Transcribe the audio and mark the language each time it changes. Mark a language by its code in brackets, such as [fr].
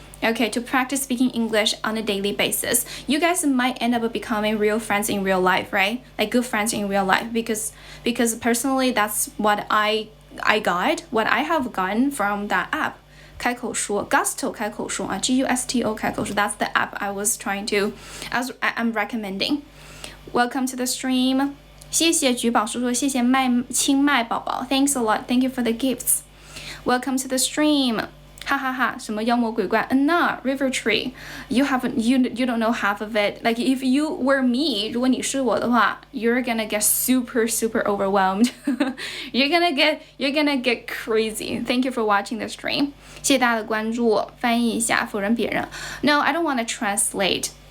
[en] Okay, to practice speaking English on a daily basis. You guys might end up becoming real friends in real life, right? Like good friends in real life because personally that's what I got, what I have gotten from that app. 开口说 Gusto 开口说 G-U-S-T-O 开口说 That's the app I'm recommending. Welcome to the stream. [zh] 谢谢菊宝叔叔，谢谢清迈宝宝 [en] Thanks a lot. Thank you for the gifts. Welcome to the stream. [zh] 哈哈哈，什么妖魔鬼怪 [en] Nah, River Tree. You don't know half of it. Like if you were me, [zh] 如果你是我的话 [en] you're gonna get super overwhelmed. You're gonna get crazy. Thank you for watching the stream. [zh] 谢谢大家的关注。翻译一下否认别人 [en] No, I don't want to translate.